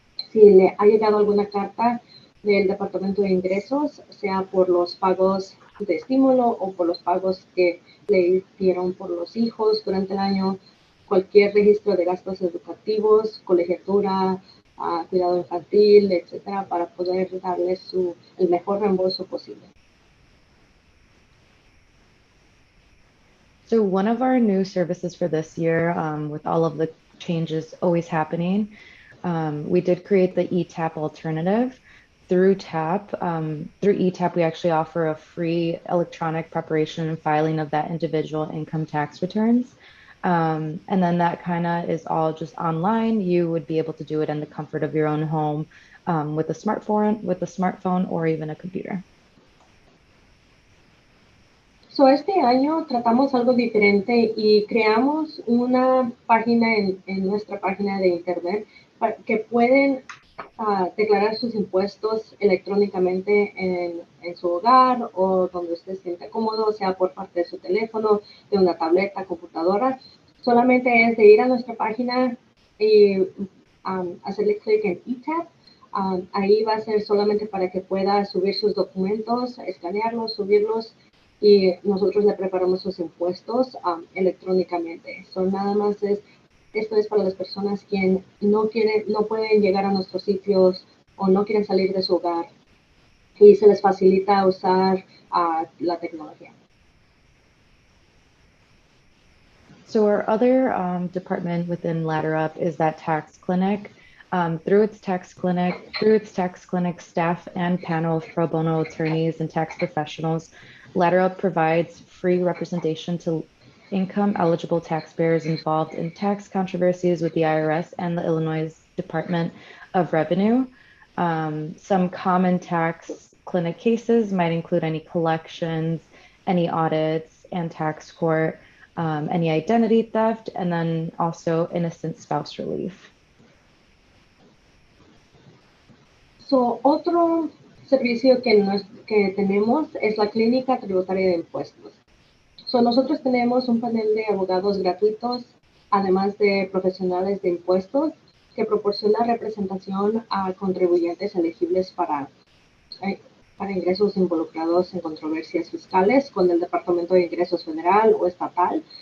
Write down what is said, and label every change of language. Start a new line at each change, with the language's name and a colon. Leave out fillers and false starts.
Spanish: Si le ha llegado alguna carta del Departamento de Ingresos, sea por los pagos de estímulo o por los pagos que le dieron por los hijos durante el año, cualquier registro de gastos educativos, colegiatura, cuidado infantil, etcétera, para poder darle el mejor reembolso posible.
English: So one of our new services for this year, with all of the changes always happening, we did create the ETAP alternative. Through ETAP, we actually offer a free electronic preparation and filing of that individual income tax returns. And then that kind of is all just online. You would be able to do it in the comfort of your own home, with a smartphone or even a computer.
Spanish: Este año tratamos algo diferente y creamos una página en nuestra página de internet para que pueden declarar sus impuestos electrónicamente en su hogar o donde usted se sienta cómodo, sea por parte de su teléfono, de una tableta, computadora. Solamente es de ir a nuestra página y hacerle clic en ETAP. Ahí va a ser solamente para que pueda subir sus documentos, escanearlos, subirlos, y nosotros le preparamos sus impuestos electrónicamente. Nada más esto es para las personas que no pueden llegar a nuestros sitios o no quieren salir de su hogar y se les facilita usar la tecnología.
English: So our other department within Ladder Up is that tax clinic. Through its tax clinic staff and panel of pro bono attorneys and tax professionals, Ladder Up provides free representation to income eligible taxpayers involved in tax controversies with the IRS and the Illinois Department of Revenue. Some common tax clinic cases might include any collections, any audits and tax court, any identity theft, and then also innocent spouse relief.
Spanish: Otro servicio que tenemos es la clínica tributaria de impuestos. Nosotros tenemos un panel de abogados gratuitos, además de profesionales de impuestos, que proporciona representación a contribuyentes elegibles para ingresos involucrados en controversias fiscales con el Departamento de Ingresos Federal o Estatal.